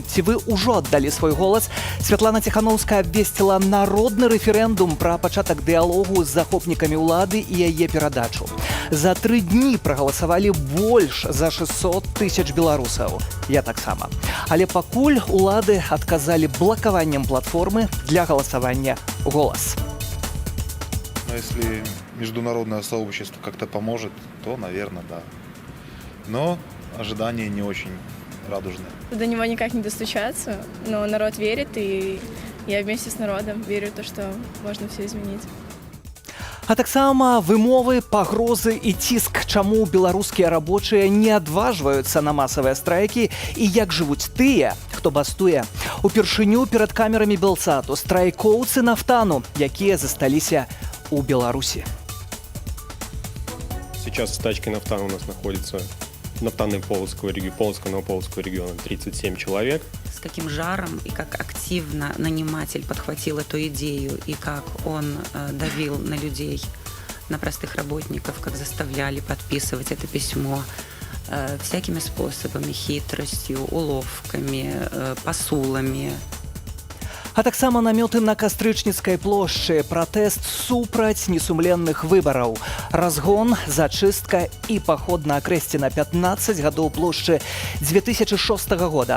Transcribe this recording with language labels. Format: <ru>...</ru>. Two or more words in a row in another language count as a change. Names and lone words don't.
<be>Ці вы ўжо аддалі свой голас? Святлана Ціхановская абвесціла народны рэферэндум пра пачатак дыялогу з захопнікамі ўлады і яе перадачу. За 3 дні прагаласавалі больш за 600 тысяч беларусаў. Я таксама. Але пакуль улады адказалі блакаваннем платформы для галасавання «Голас».</be> <ru>Но если международное сообщество как-то поможет, то, наверное, да. Но ожидания не очень радужные. До него никак не достучаться, но народ верит, и я вместе с народом верю в то, что можно все изменить.</ru> <be>А таксама вымовы, пагрозы і ціск, чаму беларускія рабочыя не адважваюцца на масавыя страйкі і як жывуць тыя, хто бастуе. Упершыню перад камерамі «Белсату» страйкоўцы нафтану, якія засталіся у Беларуси.</be> <ru>Сейчас стачки нафтана у нас находится нафтаны Полоцкого региона 37 человек. С каким жаром и как активно наниматель подхватил эту идею, и как он давил на людей, на простых работников, как заставляли подписывать это письмо всякими способами, хитростью, уловками, посулами.</ru> <be>А таксама намёты на Кастрычніцкай плошчы, пратэст супраць несумленных выбараў, разгон, зачыстка і паход на акрэсце на 15 гадоў плошчы 2006 года.</be>